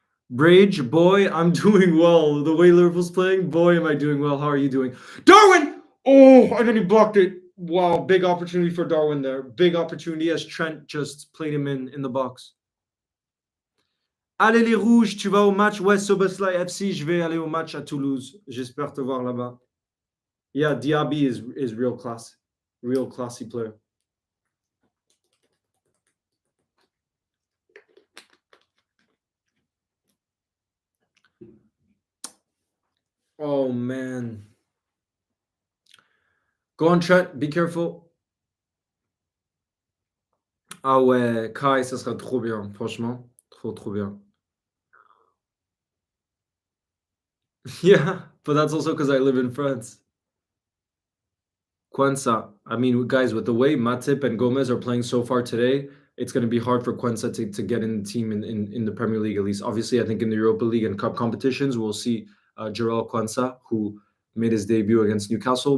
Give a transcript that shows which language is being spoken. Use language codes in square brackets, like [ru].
[en] Brage, boy, I'm doing well. The way Liverpool's playing, boy, am I doing well. How are you doing? Darwin! Oh, and then he blocked it. Wow, big opportunity for Darwin there. Big opportunity as Trent just played him in the box. [fr] Allez les rouges, tu vas au match? Ouais, Soboslai FC, je vais aller au match à Toulouse. J'espère te voir là-bas. [en] Yeah, Diaby is real class. Real classy player. Oh, man. Go on, Trent. Be careful. [fr] Ah ouais, Kai, ça sera trop bien, franchement. Trop bien. [en] Yeah, but that's also because I live in France. Quensa. I mean, guys, with the way Matip and Gomez are playing so far today, it's going to be hard for Quensa to get in the team in the Premier League, at least. Obviously, I think in the Europa League and Cup competitions, we'll see Jarrell Quensa, who made his debut against Newcastle.